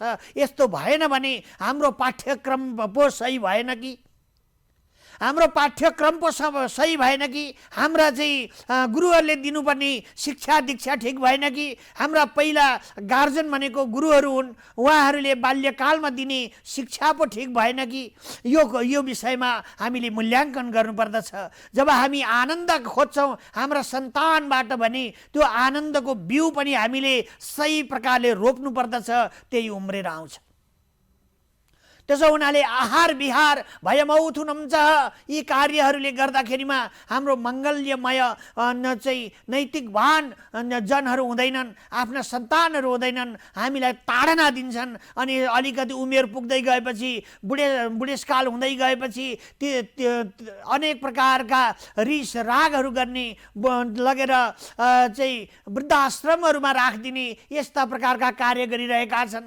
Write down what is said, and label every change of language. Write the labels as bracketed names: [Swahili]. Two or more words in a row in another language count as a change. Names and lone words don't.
[Nepali] यस्तो भएन भने हाम्रो पाठ्यक्रम पो सही भएन कि, हाम्रो पाठ्यक्रम पो सही भएन कि, हाम्रा चाहिँ गुरुहरूले दिनुपर्ने शिक्षा दीक्षा ठिक भएन कि, हाम्रा पहिला गार्जन भनेको गुरुहरू हुन्, उहाँहरूले बाल्यकालमा दिने शिक्षा पो ठिक भएन कि, यो विषयमा हामीले मूल्याङ्कन गर्नुपर्दछ। जब हामी आनन्द खोज्छौँ हाम्रा सन्तानबाट भने त्यो आनन्दको बिउ पनि हामीले सही प्रकारले रोप्नु पर्दछ, त्यही उम्रेर आउँछ। त्यसो हुनाले [Sanskrit] आहार विहार भयमौथुनम च [Nepali] यी कार्यहरूले गर्दाखेरिमा हाम्रो मङ्गल्यमय चाहिँ नैतिकवान जनहरू हुँदैनन्, आफ्ना सन्तानहरू हुँदैनन्, हामीलाई ताडना दिन्छन्। अनि अलिकति उमेर पुग्दै गएपछि बुढेसकाल हुँदै गएपछि अनेक प्रकारका रिस रागहरू गर्ने, लगेर चाहिँ वृद्धाश्रमहरूमा राखिदिने यस्ता प्रकारका कार्य गरिरहेका छन्।